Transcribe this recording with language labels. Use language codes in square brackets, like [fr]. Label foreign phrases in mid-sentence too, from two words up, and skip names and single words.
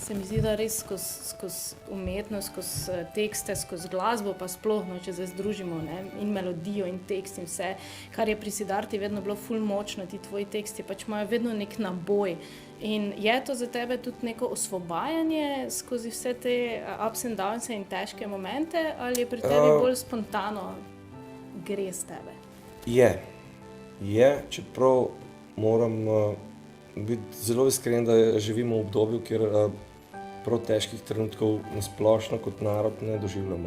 [sl] Se mi zdi, da res skozi umetnost, skozi tekste, skozi glasbo, pa sploh, če se združimo, ne? In melodijo in tekst in vse, kar je pri Siddharti vedno bilo ful močno, ti tvoji teksti pač imajo vedno nek naboj. In je to za tebe tudi neko osvobajanje skozi vse te [en] ups and downs [sl] in težke momente, ali je pri tebi bolj spontano gre z tebe? Je, čeprav moram biti zelo iskren, da živimo v obdobju, kjer prav težkih trenutkov nasplošno kot narod ne doživljamo.